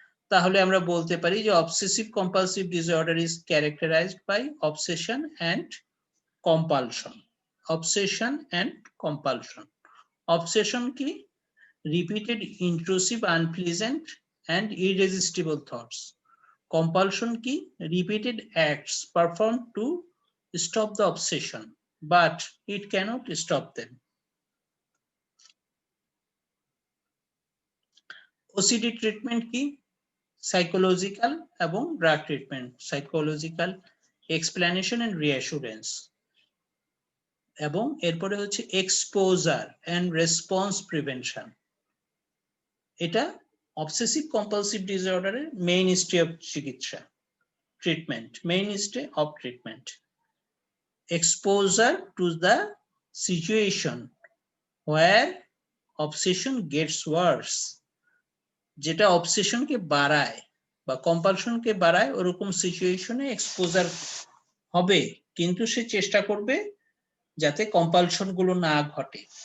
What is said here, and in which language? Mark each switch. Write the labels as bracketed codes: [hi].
[bn] তাহলে আমরা বলতে পারি যে [en] Obsessive compulsive disorder is characterized by obsession and compulsion. Obsession and compulsion. Obsession কি? Repeated intrusive unpleasant and irresistible thoughts. Compulsion কি? Repeated acts performed to stop the obsession, but it cannot stop them. OCD treatment কি? Psychological এবং drug treatment. Psychological explanation and reassurance. এবং এরপরে হচ্ছে exposure and response prevention. এটা obsessive compulsive disorder এর mainstay of চিকিৎসা, treatment, mainstay of treatment. Exposure to the situation where obsession gets worse, [bn] যেটা obsession কে বাড়ায় বা compulsion কে বাড়ায়, ওরকম সিচুয়েশনে এক্সপোজার হবে, কিন্তু সে চেষ্টা করবে যাতে compulsion গুলো না ঘটে।